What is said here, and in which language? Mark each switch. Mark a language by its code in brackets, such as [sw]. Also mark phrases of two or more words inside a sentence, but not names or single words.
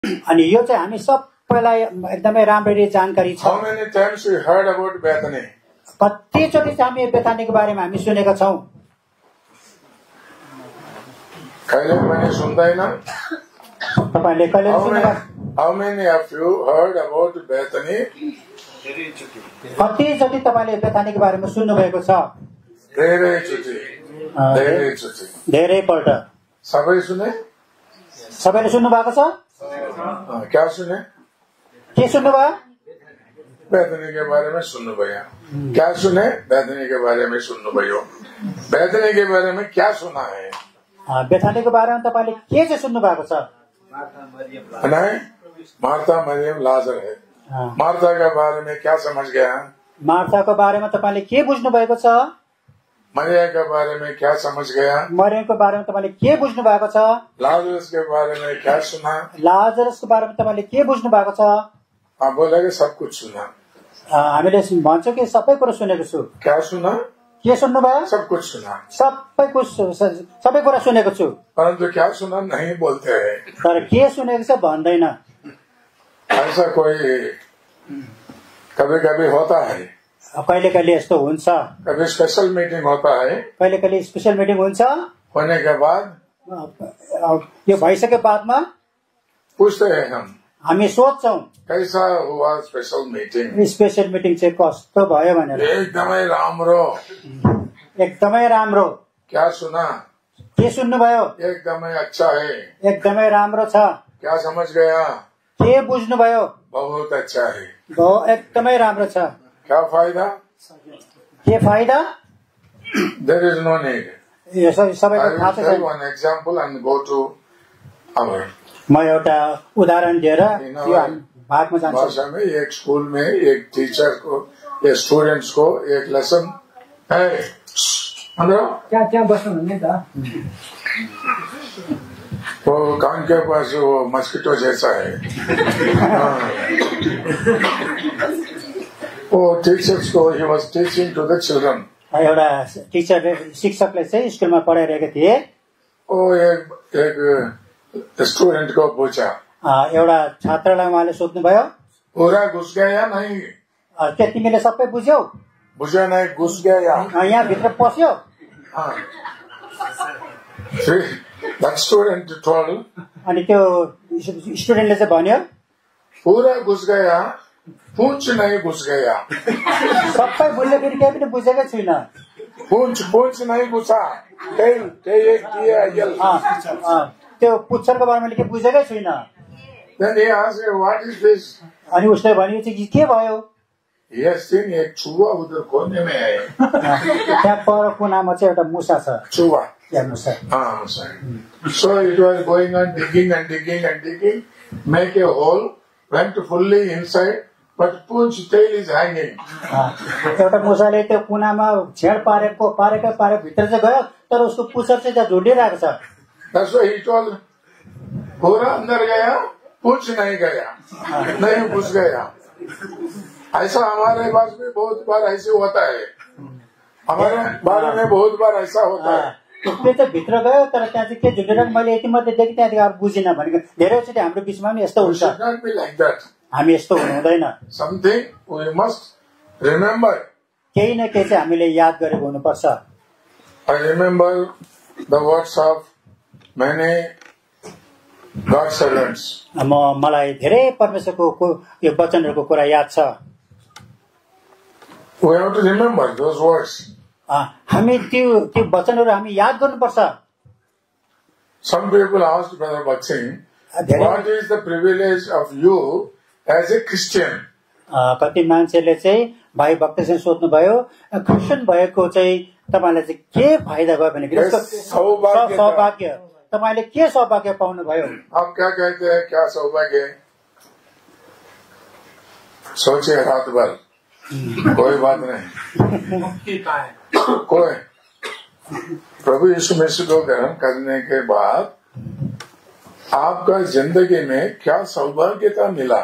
[ne] अनि यो चाहिँ हामी सबैलाई एकदमै राम्ररी जानकारी छ। [en] How many times we heard about Bethany? [ne] कतिचोटि चाहिँ हामी बेथानीको बारेमा हामी सुनेका छौँ। कहिले पनि सुन्दैन? तपाईले कहिले सुन्नुभएको? [en] How many of you heard about Bethany? [ne] कतिचोटि तपाईले बेथानीको बारेमा सुन्नुभएको छ? धेरैचोटि। धेरैपल्ट। सबै सुने? सबैले सुन्नु भएको छ? [hi] क्या सुने? [ne] के सुन्नुभयो? [hi] बेथनी के बारे में सुन्नुभयो। क्या सुने? बेथनी के बारे में सुन्नुभयो। बेथनी के बारे में क्या सुना है? [ne] बेथानीको बारेमा तपाईले के चाहिँ सुन्नु भएको छ? [hi] नहीं, मार्था मरियम लाजर है। मार्था के बारे में क्या समझ गया? [ne] मार्थाको बारेमा तपाईले के बुझ्नु भएको छ? [hi] मरियम के बारे में क्या समझ गया? [ne] मरियमको बारेमा तपाईले के बुझ्नु भएको छ? [hi] लाजरस के बारे में क्या सुना? [ne] लाजरसको बारेमा तपाईले के बुझ्नु भएको छ? [hi] आप बोलेगे सब कुछ सुना। [ne] हामीले भन्छौँ कि सबै कुरा सुनेको छु। [hi] क्या सुना? [ne] के सुन्नुभयो? [hi] सब कुछ सुना। [ne] सबै कुरा सुनेको छु। [hi] परंतु क्या सुना नहीं बोलते हैं। [ne] तर के सुनेको छ भन्दैन। [hi] ऐसा कोई कभी कभी होता है। [ne] कहिले कहिले यस्तो हुन्छ। [hi] कभी [en] special meeting [hi] होता है। [ne] कहिले कहिले [en] special meeting [ne] हुन्छ। [hi] होने के बाद [ne] यो भइसके बादमा [hi] पूछते हैं [ne] हामी सोध्छौं [hi] कैसा हुआ [en] special meeting. special meeting [ne] चाहिँ कस्तो भयो भनेर। एकदमै राम्रो। एकदमै राम्रो। [hi] क्या सुना? [ne] के सुन्नुभयो? [hi] एकदमै अच्छा है। [ne] एकदमै राम्रो छ। [hi] क्या समझ गया? [ne] के बुझ्नुभयो? [hi] बहुत अच्छा है। [ne] एकदमै राम्रो छ। [hi] क्या फायदा? [ne] के फाइदा? [en] There is no need. [ne] यो सबैको [en] I [ne] थाहा [en] will tell [ne] छ। [en] one example and go to our [ne] म एउटा उदाहरण दिएर यो भागमा जान्छु। [hi] भाषा में एक स्कूल में एक टीचर को या स्टूडेंट्स को एक लेसन है। [ne] त्यहाँ बस्नु हुने त। [hi] वो कान के पास वो मस्किटो जैसा है। वो टीचर्स को [en] he was teaching to the children. [ne] एउटा टिचरले शिक्षकले चाहिँ स्कुलमा पढाइरहेका थिए। [hi] वो एक स्टूडेंट को पूछा। [ne] एउटा छात्रलाई उहाँले सोध्नुभयो [hi] पूरा घुस गया या नहीं? [ne] के तिमीले सबै बुझ्यौ? [hi] बुझ्यो नहीं, घुस गया। [ne] यहाँ भित्र पस्यो? [en] That student told. [ne] अनि त्यो स्टुडेन्टले चाहिँ भन्यो [hi] पूरा घुस गया, पूंछ नहीं घुस गया। [ne] सबै बुझ्यो फेरि केही पनि बुझेकै छुइनँ। [hi] पूंछ नहीं घुसा। [ne] त्यो पुच्छरको बारेमा के बुझेकै छुइनँ। [en] Then he asked, what is this? [ne] अनि उसले भन्यो चाहिँ के भयो? [en] He has seen [hi] एक चूहा उधर कोने में है। [ne] त्यहाँ पर कुनामा चाहिँ एउटा मुसा छ। [hi] चूहा। [ne] या मुसा। मुसा। [en] So it was going on digging and digging and digging, make a hole, went fully inside, but punch tail is hanging. [ne] एउटा मुसाले त्यो कुनामा छेड पारेको भित्र चाहिँ गयो, तर उसको पुच्छर चाहिँ त्यहाँ झुन्डिरहेको छ। [en] That's why he told, [hi] पूरा अंदर गया, पूछ नहीं गया, नहीं घुस गया। ऐसा हमारे पास भी बहुत बार ऐसे होता है। हमारे बारे में बहुत बार ऐसा होता है। [ne] त्यो चाहिँ भित्र गयो तर त्यहाँ चाहिँ के झुन्डेर मैले यति मात्रै देखेँ, त्यहाँदेखि अब बुझिनँ भनेको धेरैचोटि हाम्रो बिचमा पनि यस्तो हुन्छ। हामी यस्तो हुनु हुँदैन। [en] Something we must remember. [ne] केही न केही चाहिँ हामीले याद गरेको हुनुपर्छ। [en] I remember the words of many God servants. [ne] मलाई धेरै परमेश्वरको यो वचनहरूको कुरा याद छ। [en] We have to remember those words. [ne] हामी त्यो वचनहरू हामी याद गर्नुपर्छ। [en] Some people asked Brother Bhaksing, what is the privilege of you as a Christian? [ne] कति मान्छेले चाहिँ भाइ भक्तसँग सोध्नुभयो क्रिस्चियन भएको चाहिँ तपाईलाई चाहिँ के फाइदा भयो भने सौभाग्य तपाईले के सौभाग्य पाउनु भयो? [hi] आप क्या कहते हैं, क्या सौभाग्य? सोचिए रात भर, कोई बात नहीं। कोई प्रभु यीशु मसीह को ग्रहण करने के बाद आपका जिंदगी में क्या सौभाग्यता मिला?